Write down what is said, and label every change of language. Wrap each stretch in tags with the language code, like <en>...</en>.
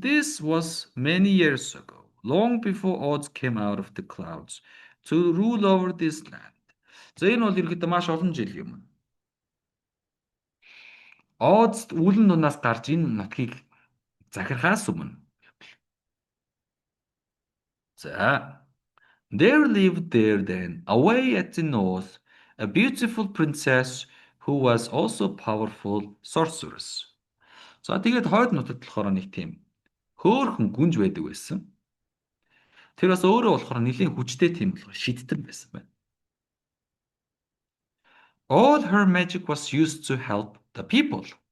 <en>This was many years ago, long before odds came out of the clouds to rule over this land.</en> <mn>За энэ бол ерөөдөө маш олон жил юм. Odds үүлэн дунаас гарч энэ нутгийг захирахаас өмнө.</mn> <en>За there lived there then, away at the north, a beautiful princess who was also powerful sorceress.</en> <mn>За тэгээд хойд нутагт болохоор нэг тийм хөөхөн гүнж байдаг байсан. Тэр бас өөрөө болохоор нэлийн хүчтэй тийм болохоор шидтэн байсан байна.</mn> <en>All her magic was used to help the people.</en>